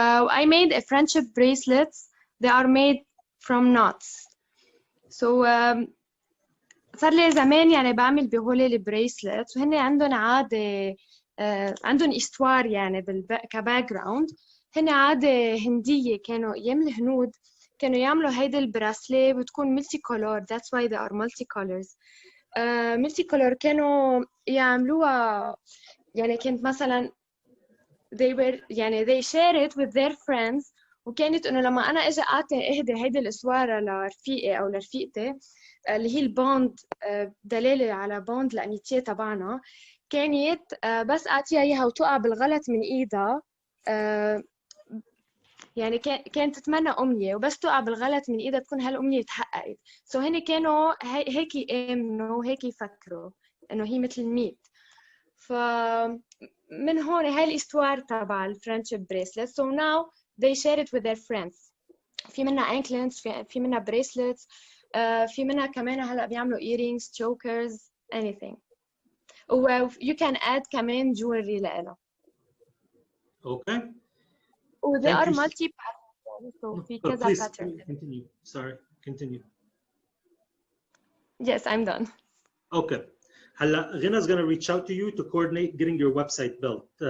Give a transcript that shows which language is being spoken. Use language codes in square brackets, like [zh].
[en] I made a friendship bracelets. They are made from knots. [ar] So صار لي زمان يعني بعمل بهول البريسلتس وهن عندهم عادة عندهم إستوار يعني كباك جراوند. هن عادة هندية كانوا أيام الهنود كانوا يعملوا هيدا البراسلي بتكون ملتي كولور. [en] That's why they are multi colors. [ar] ملتي كولور كانوا يعملوها يعني كانت مثلا they share it with their friends. وكانت انه لما انا اجي اهدي هيدي الاسواره لرفيقي او لرفيقتي اللي هي البوند دلاله على بوند الاميتيه تبعنا كانت بس اعطيها اياها وتقع بالغلط من ايدها يعني كانت تتمنى أمنية وبس تقع بالغلط من إيدها تكون هالأمنية تحققت. So هن كانوا هيك يآمنوا وهيك يفكروا إنه هي مثل الميت. فمن هون هاي الإستوار تبع الفريندشيب bracelets. [en] So now they share it with their friends. [ar] في منها anklets, في منها bracelets, في منها كمان هلا بيعملوا earrings, chokers, anything. [en] You can add كمان jewelry لإلها. Okay. Oh, they are multi-pattern, so في كذا please pattern. continue. Sorry, continue. Yes, I'm done. Okay. Hala, Ghina's going to reach out to you to coordinate getting your website built.